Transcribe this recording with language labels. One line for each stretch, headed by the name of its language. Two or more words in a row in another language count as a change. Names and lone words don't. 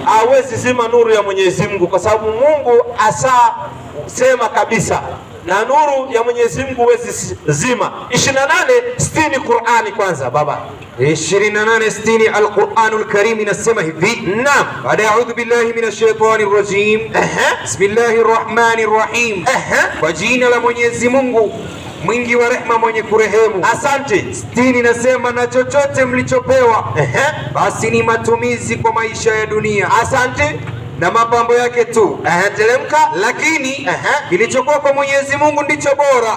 Swahili: Hawezi zima nuru ya Mwenyezi Mungu kwa sababu Mungu sema kabisa na nuru ya Mwenyezi Mungu huwezi zima. 28:60 Qur'ani kwanza baba. 28:60 Al-Qur'anul Karim inasema hivi. Naam.
Arabic: Baada أعوذ بالله من الشيطان الرجيم. بسم الله الرحمن الرحيم.
Swahili: Kwa jina la Mwenyezi Mungu mwingi wa rehema mwenye kurehemu. Asante. 60 nasema na chochote mlichopewa basi ni matumizi kwa maisha ya dunia. Asante. Na mapambo yake tu. Teremka. Lakini kilichokuwa kwa Mwenyezi Mungu ndicho bora.